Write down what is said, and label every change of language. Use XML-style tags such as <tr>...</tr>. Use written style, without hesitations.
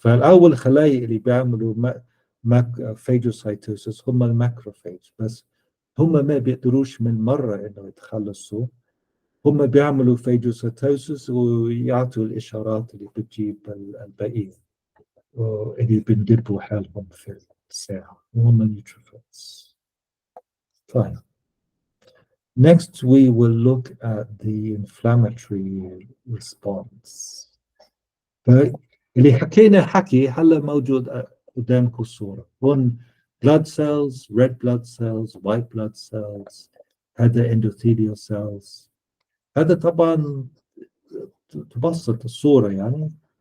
<ar>فالأول خلايا اللي بيعملوا فاجوسايتوسيس هم الماكروفيج، بس هم ما بيقدروش من مرة إنه يتخلصوا. هم بيعملوا فاجوسايتوسيس ويعطوا الإشارات اللي بتجيب الباقيين اللي بندبوا حالهم في الساعة، وهم النيوتروفيلز. طيب.</ar> <en>Next, we will look at the inflammatory response.</en> <ar>اللي حكينا حكي هلا موجود قدامكم الصورة.</ar> <en>هون blood cells, red blood cells, white blood cells، هذا endothelial cells.</en> <ar>هذا طبعا تبسط الصورة يعني.</ar>